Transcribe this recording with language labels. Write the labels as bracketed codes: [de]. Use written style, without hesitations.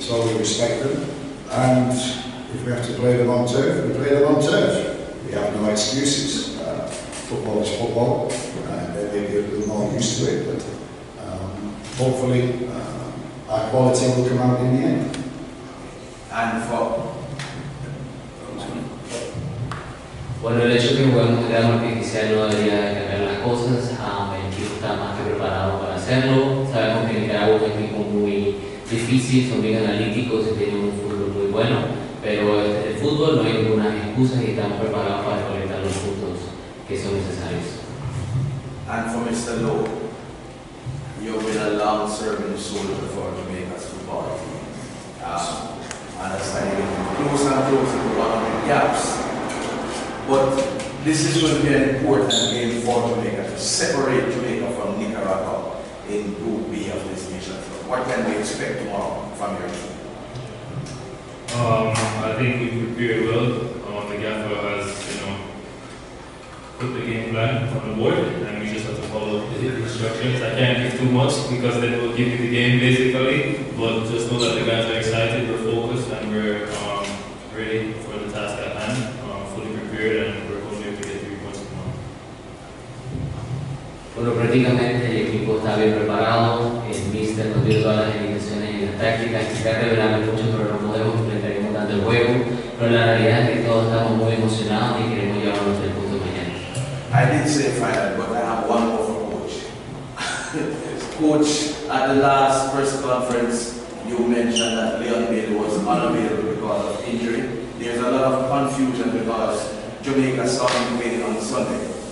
[en] So we respect them, and if we have to play them on turf, we play them on turf. We have no excuses. Football is football, and they may be a little more used to it, but hopefully our quality will come out in the end. And for [es] Bueno, el hecho de que juguemos en grado artificial no debería cambiar las cosas. El equipo está más que preparado para hacerlo. Sabemos que Nicaragua es un equipo muy difícil, son bien analíticos y tienen un fútbol muy bueno, pero el fútbol no hay ninguna excusa y estamos preparados para colectar los puntos que son necesarios. [en] And for Mr. Lowe, you've been a long-serving soldier for Jamaica's football team. Understand you're getting closer and closer to one of the gaps. But this is going to be an important game for Jamaica to separate Jamaica from Nicaragua in Group B of this nation. What can we expect tomorrow from your team? I think we prepared well. The gaffer has, put the game plan on the board, and we just have to follow the instructions. I can't give too much because then we'll give you the game basically. But just know that the guys are excited, we're focused, and we're ready for the task at hand. And we're hoping to get 3 points tomorrow. [es] Bueno, prácticamente el equipo está bien preparado, el míster nos dio todas las indicaciones en las tácticas, quizás revelamos mucho, pero no podemos enfrentaremos tanto el juego, pero la realidad es que todos estamos muy emocionados y queremos llevar los 3 puntos mañana. [en] I did say final, but I have one more for Coach. Coach, at the last press conference, you mentioned that Leon Bailey was unavailable because of injury. There's a lot of confusion because Jamaica starting playing on Sunday.